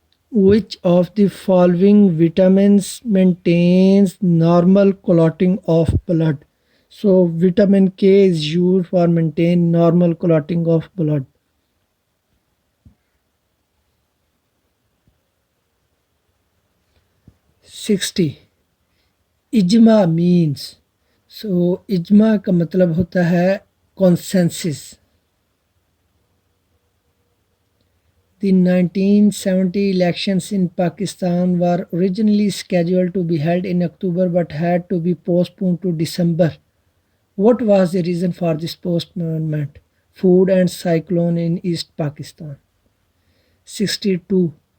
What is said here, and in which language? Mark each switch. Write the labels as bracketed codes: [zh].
[en] Which of the following vitamins maintains normal clotting of blood? So vitamin K is used for maintain normal clotting of blood. 60. اجماع means. [ur] So اجماع کا مطلب ہوتا ہے consensus. [en] The 1970 elections in Pakistan were originally scheduled to be held in October but had to be postponed to December. What was the reason for this postponement? Food and cyclone in East Pakistan. 62.